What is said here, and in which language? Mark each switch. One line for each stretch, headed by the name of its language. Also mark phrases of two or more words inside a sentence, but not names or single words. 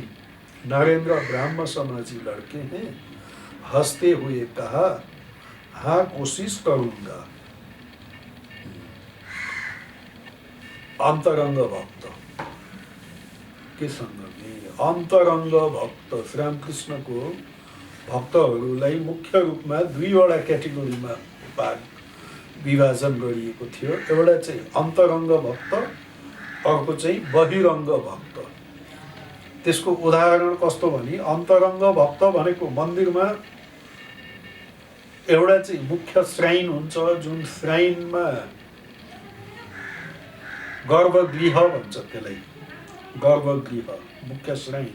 Hindi: नरेंद्र ब्राह्मण समाजी लड़के हैं। हंसते हुए कहा, हाँ कोशिश करूंगा। अंतरंग भक्त के संग में अंतरंग भक्त
Nepali: श्री रामकृष्ण को भक्तहरूलाई मुख्य रूपमा दुईवटा क्याटेगोरीमा विभाजन गरिएको थियो। एउटा चाहिँ अन्तरंग भक्त, अर्को चाहिँ बहिरंग भक्त। त्यसको उदाहरण कस्तो भने, अन्तरंग भक्त भनेको मन्दिरमा एउटा चाहिँ मुख्य श्राइन हुन्छ, जुन श्राइनमा गर्भगृह भन्छ, त्यसलाई गर्भगृह मुख्य श्राइन।